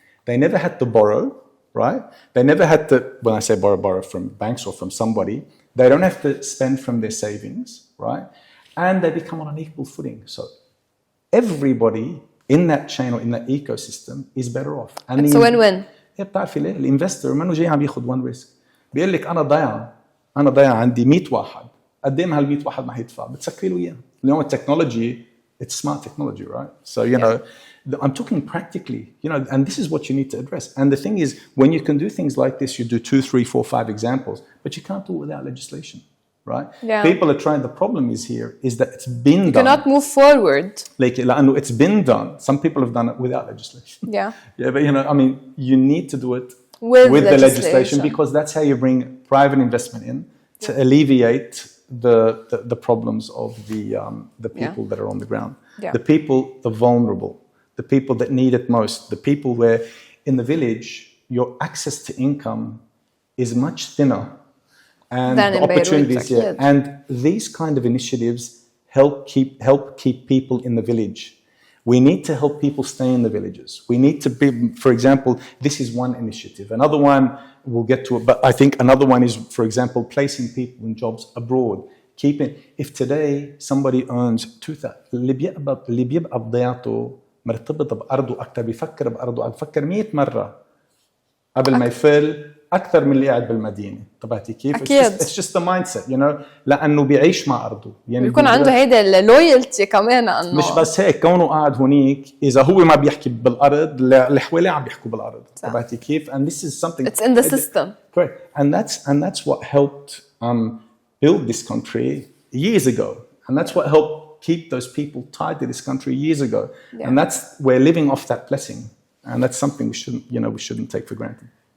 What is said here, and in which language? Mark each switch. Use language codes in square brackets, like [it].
[en] They never had to borrow, right? They never had to, when I say borrow from banks or from somebody, they don't have to spend from their savings, right? And they become on an equal footing. So everybody in that chain or in that ecosystem is better off. And it's a win-win. [ar] بتعرفي ليه؟ الانفستر منه جاي عم ياخذ [en] one risk. [ar] بيقول لك أنا ضيع عندي 100 واحد. قد ايه من هال 100 واحد ما هيدفع؟ بتسكري له إياه. اليوم التكنولوجي, [en] it's smart technology, right? So, you know, I'm talking practically, you know, and this is what you need to address. And the thing is, when you can do things like this, you do 2, 3, 4, 5 examples, but you can't do it without legislation, right? Yeah. People are trying, the problem is here, is that it's been done. You cannot move forward. Like, it's been done. Some people have done it without legislation. Yeah. Yeah, but, you know, I mean, you need to do it with the legislation because that's how you bring private investment in to alleviate the problems of the people that are on the ground. Yeah. The people, the vulnerable, the people that need it most, the people where in the village your access to income is much thinner and than the opportunities here. And these kind of initiatives help keep people in the village. We need to help people stay in the villages. We need to be, for example, this is one initiative. Another one, we'll get to it, but I think another one is, for example, placing people in jobs abroad. If today somebody earns 2,000, [ar] اللي بيبقى بضيعته مرتبط بأرضه أكثر بيفكر بأرضه بيفكر 100 مرة قبل ما يفل أكثر من اللي قاعد بالمدينة. طبعتي كيف؟ أكيد. [en] It's just the mindset, you know. [ar] لأنه بيعيش مع أرضه. يعني بيكون عنده هيدا اللويالتي كمان إنه مش بس هيك كونه قاعد هونيك إذا هو ما بيحكي بالأرض اللي حواليه عم بيحكوا بالأرض. طبعتي كيف؟ [en] And this is something. It's in the system. Correct. And that's what helped build this country years ago. And that's what helped keep those people tied to this country years ago. Yeah. And we're living off that blessing. And that's something we shouldn't take for granted.